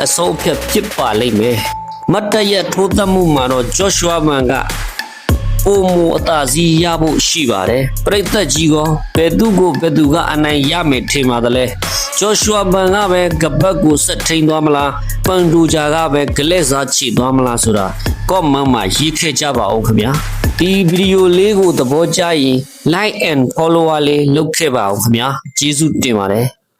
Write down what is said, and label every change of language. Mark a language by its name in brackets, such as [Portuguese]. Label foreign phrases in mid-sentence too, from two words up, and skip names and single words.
[Burmese] အဆုံးအဖြတ်ဖြစ်ပါလိမ့်မယ်မတ်တရက်ထိုးသတ်မှုမှာတော့ Joshua Ban ကပုံမအသာစီးရဖို့ရှိပါတယ်ပရိသတ်ကြီးကောဘယ်သူကအနိုင်ရမယ်ထင်ပါတယ်လဲ Joshua Ban ကပဲကပတ်ကိုဆက်ထိန်သွားမလား Pantoja ကပဲဂလက်စားချီသွားမလားဆိုတာကော့မန့်မှာရေးခဲ့ကြပါဦးခင်ဗျာဒီဗီဒီယိုလေးကိုသဘောကျရင် [English] like and follow [Burmese] လေးလုပ်ခဲ့ပါဦးခင်ဗျာကျေးဇူးတင်ပါတယ်